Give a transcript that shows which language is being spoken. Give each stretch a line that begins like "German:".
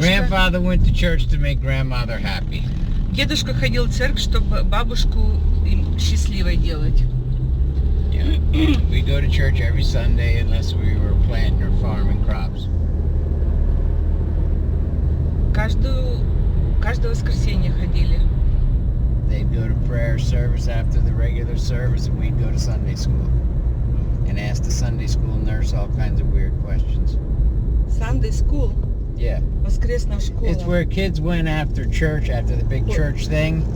English: Grandfather went to church to make grandmother happy.
Russian: дедушка ходил в церковь, чтобы бабушку им счастливой делать.
English: Yeah. We go to church every Sunday unless we were planting or farming crops.
Russian: Каждое воскресенье ходили.
English: They'd go to prayer service after the regular service, and we'd go to Sunday school and ask the Sunday school nurse all kinds of weird questions. Sunday school, Yeah.
Russian: воскресная школа.
English: It's where kids went after church, after the big church thing.